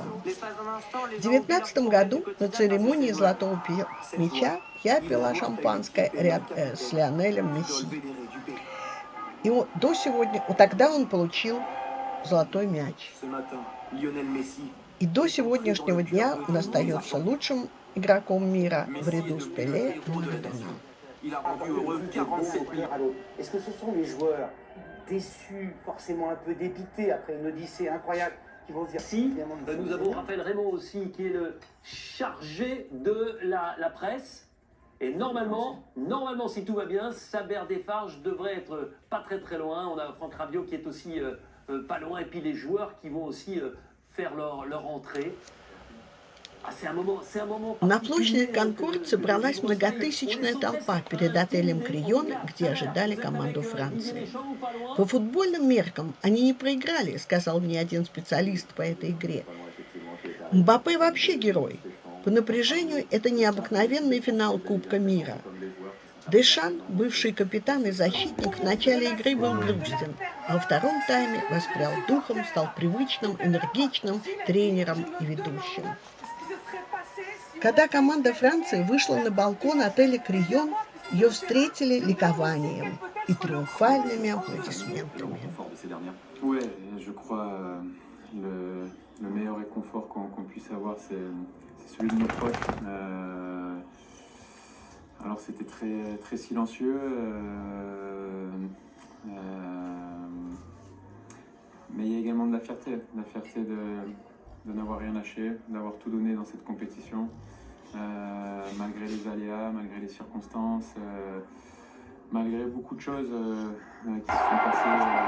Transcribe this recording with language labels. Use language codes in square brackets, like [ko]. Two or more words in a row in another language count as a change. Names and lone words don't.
[ru] В 2019 году на церемонии «Золотого мяча» я пила шампанское рядом с Лионелем Месси. И до сегодня, тогда он получил золотой мяч. И до сегодняшнего дня он остается лучшим игроком мира в ряду с Пеле и Марадона. [fr] Est-ce que ce sont les joueurs déçus, forcément un peu dépités après une odyssée incroyable, qui vont se dire si nous avons Raphaël Raymond aussi qui est le chargé de la presse. Et normalement, si tout va bien, Saber Defarge devrait être pas très loin. On a Franck Rabiot qui est aussi pas loin, et puis les joueurs qui vont aussi faire leur entrée. [ru] На площади Конкорд собралась многотысячная толпа перед отелем «Крион», где ожидали команду Франции. По футбольным меркам они не проиграли, сказал мне один специалист по этой игре. Мбаппе вообще герой. По напряжению это необыкновенный финал Кубка мира. Дешан, бывший капитан и защитник, в начале игры был грустен, а во втором тайме воспрял духом, стал привычным, энергичным тренером и ведущим. Когда команда Франции вышла на балкон отеля «Крион», ее встретили ликованием и триумфальными аплодисментами. [fr] Ouais, je crois le meilleur réconfort qu'on puisse avoir, c'est celui de nos proches. Alors c'était très silencieux, mais il y a également de la fierté de n'avoir rien lâché, d'avoir tout donné dans cette compétition, malgré les aléas, malgré les circonstances, malgré beaucoup de choses qui se sont passées.